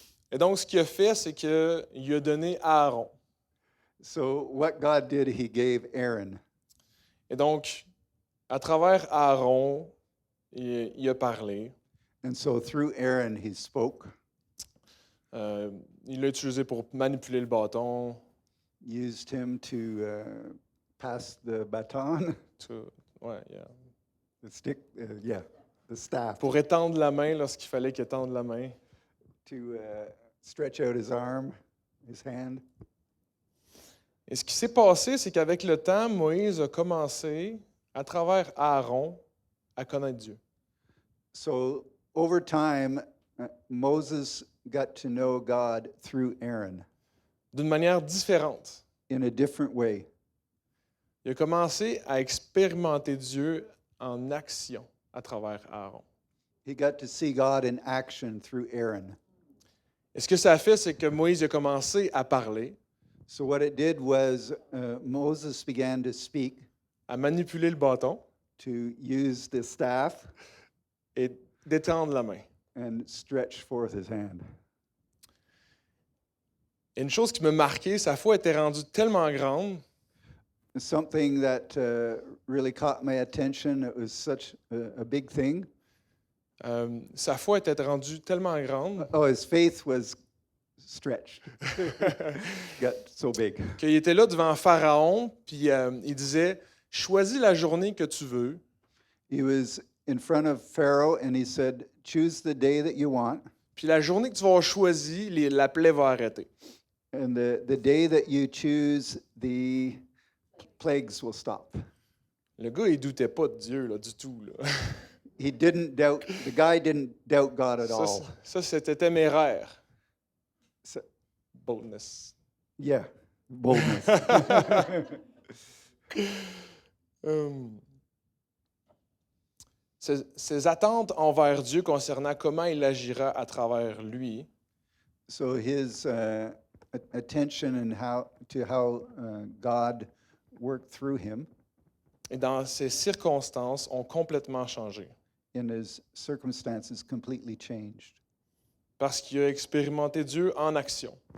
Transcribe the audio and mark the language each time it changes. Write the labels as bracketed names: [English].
[French] Et donc, ce qu'il a fait, c'est qu'il a donné à Aaron. [English] So what God did, he gave Aaron. [French] Et donc, à travers Aaron, il a parlé. [English] And so through Aaron, he spoke. [French] Il l'a utilisé pour manipuler le bâton, [English] Used him to pass the baton, the stick, the staff, [French] pour étendre la main lorsqu'il fallait qu'il étende la main. [English] to stretch out his arm, his hand. [French] Et ce qui s'est passé, c'est qu'avec le temps, Moïse a commencé, à travers Aaron, à connaître Dieu. [English] So over time, Moses got to know God through Aaron [French] D'une manière différente. [English] in a different way. [French] Il a commencé à expérimenter Dieu en action à travers Aaron. [English] He got to see God in action through Aaron. [French] Et ce que ça a fait, c'est que Moïse a commencé à parler, [English] So what it did was Moses began to speak, [French] à manipuler le bâton [English] to use the staff [French] et d'étendre la main. [English] and stretch forth his hand. [French] Et une chose qui m'a marqué, sa foi était rendue tellement grande [English] Something that really caught my attention. It was such a big thing. [French] sa foi était rendue tellement grande [English] Oh, his faith was stretched. Got so big. [French] qu'il était là devant Pharaon, puis il disait « Choisis la journée que tu veux, [English] He was in front of Pharaoh and he said, choose the day that you want. [French] puis la journée que tu vas avoir choisie, la plaie va arrêter. [English] And the day that you choose, the plagues will stop. » [French] Le gars, il doutait pas de Dieu là, du tout. Là. [English] He didn't doubt, the guy didn't doubt God at all. [French] Ça, c'était téméraire. [English] So, Boldness. yeah, boldness. [French] Ses attentes envers Dieu concernant comment il agira à travers lui [English] So his attention and how God worked through him [French] et dans ses circonstances ont complètement changé. [English] in his circumstances completely changed [French] Parce qu'il a expérimenté Dieu en action.